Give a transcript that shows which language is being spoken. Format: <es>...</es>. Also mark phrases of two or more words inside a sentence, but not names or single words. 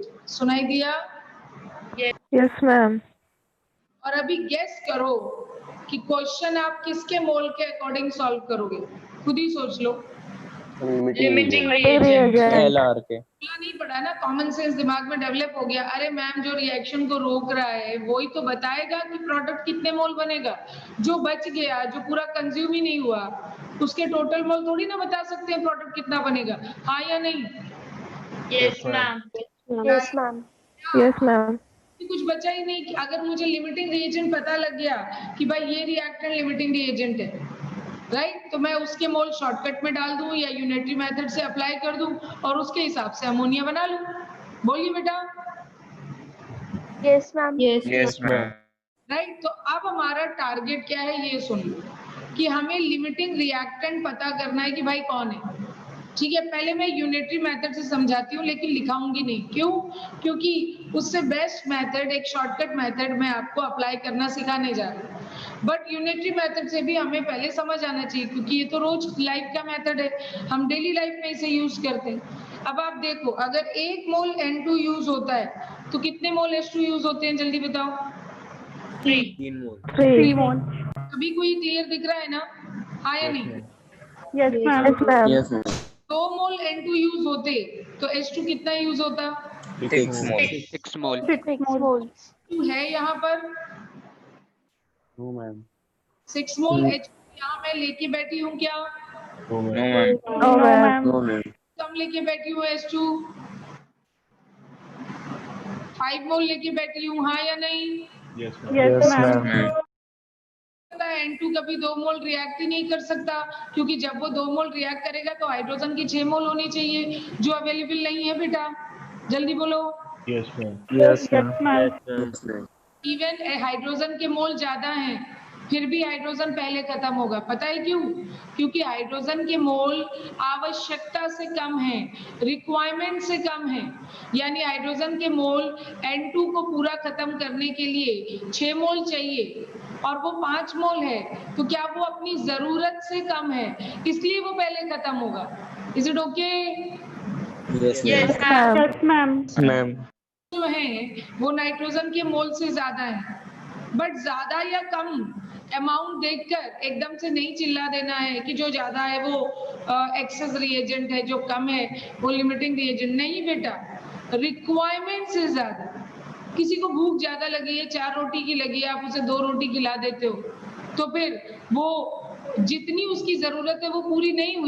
<hi>सुनाई दिया?</hi> <en>Yes, ma'am.</en> <hi>और अभी गेस करो कि क्वेश्चन आप किसके मोल के अकॉर्डिंग सॉल्व करोगे, खुद ही सोच लो।</hi> <en>Limiting reagent. Reagent.</en> <hi>LR के। बोला नहीं पड़ा ना,</hi> <en>common sense</en> <hi>दिमाग में डेवलप हो गया। अरे मैम जो रिएक्शन को रोक रहा है वही तो बताएगा कि प्रोडक्ट कितने मोल बनेगा, जो बच गया जो पूरा कंज्यूम ही नहीं हुआ उसके टोटल मोल थोड़ी ना बता सकते हैं प्रोडक्ट कितना बनेगा। हाँ या नहीं?</hi> <en>Yes, ma'am. Yes, ma'am. Yes, ma'am.</en> <hi>कुछ बचा ही नहीं। कि अगर मुझे</hi> <en>limiting reagent</en> <hi>पता लग गया कि भाई ये रिएक्टेंट</hi> <en>limiting reagent</en> <hi>है, राइट, तो मैं उसके मोल शॉर्टकट में डाल दूं या</hi> <en>unitary method</en> <hi>से अप्लाई कर दूं और उसके हिसाब से अमोनिया बना लूं। बोलिए बेटा।</hi> <en>Yes, ma'am. Yes, ma'am.</en> <hi>राइट, तो अब हमारा टारगेट क्या है ये सुन लो कि हमें</hi> <en>limiting reactant</en> <hi>पता करना है कि भाई कौन है। ठीक है, पहले मैं</hi> <en>unitary method</en> <hi>से समझाती हूँ लेकिन लिखाऊंगी नहीं। क्यों? क्योंकि उससे</hi> <en>best method,</en> <hi>एक</hi> <en>shortcut method</en> <hi>मैं आपको अप्लाई करना सिखाने जा रही हूँ।</hi> <en>but unitary method</en> <hi>से भी हमें पहले समझ आना चाहिए क्योंकि ये तो रोज लाइफ का मेथड है, हम</hi> <en>daily life</en> <hi>में इसे यूज करते हैं। अब आप देखो, अगर 1 मोल N2 यूज होता है तो कितने मोल H2 यूज होते हैं? जल्दी बताओ। 3. 3 मोल।</hi> <en>3 moles.</en> <hi>अभी कोई क्लियर दिख रहा है ना? हाँ या नहीं?</hi> <en>Yes, ma'am. Yes, ma'am. yes ma'am.</en> <hi>2 मोल N2 यूज होते तो H2 कितना यूज होता?</hi> <en>6 more.</en> <hi>6 मोल।</hi> <en>6 moles.</en> <hi>2 है यहाँ पर,</hi> <en>no ma'am</en> <hi>6 मोल H यहाँ मैं लेके बैठी हूँ क्या?</hi> <en>no ma'am No, ma'am. No, ma'am.</en> <hi>कम लेके बैठी हूँ H2? 5 मोल लेके बैठी हूँ, हाँ या नहीं?</hi> <en>Yes, ma'am.</en> <hi>N2 कभी 2 मोल रिएक्ट ही नहीं कर सकता, क्योंकि जब वो 2 मोल रिएक्ट करेगा तो हाइड्रोजन की 6 मोल होनी चाहिए, जो अवेलेबल नहीं है बेटा। जल्दी बोलो।</hi> <en>Yes, ma'am. Yes, ma'am. Yes, ma'am.</en> <hi>इवन हाइड्रोजन के मोल ज्यादा हैं, फिर भी हाइड्रोजन पहले खत्म होगा। पता है क्यों? क्योंकि हाइड्रोजन के मोल आवश्यकता से कम है, रिक्वायरमेंट से कम है। यानी हाइड्रोजन के मोल N2 को पूरा खत्म करने के लिए 6 मोल चाहिए और वो 5 मोल है, तो क्या वो अपनी जरूरत से कम है, इसलिए वो पहले खत्म होगा।</hi> <en>is it okay? यस Yes, ma'am. Yes, ma'am. मैम</en> <hi>जो है वो नाइट्रोजन के मोल से ज्यादा है, बट ज्यादा या कम अमाउंट देखकर एकदम से नहीं चिल्ला देना है कि जो ज्यादा है वो</hi> <en>excess reagent</en> <hi>है, जो कम है वो</hi> <en>limiting reagent.</en> <hi>नहीं बेटा, रिक्वायरमेंट से ज्यादा। किसी को भूख ज्यादा लगी है, 4 रोटी की लगी है, आप उसे 2 रोटी खिला देते हो, तो फिर वो जितनी उसकी जरूरत है वो पूरी नहीं हुई।</hi>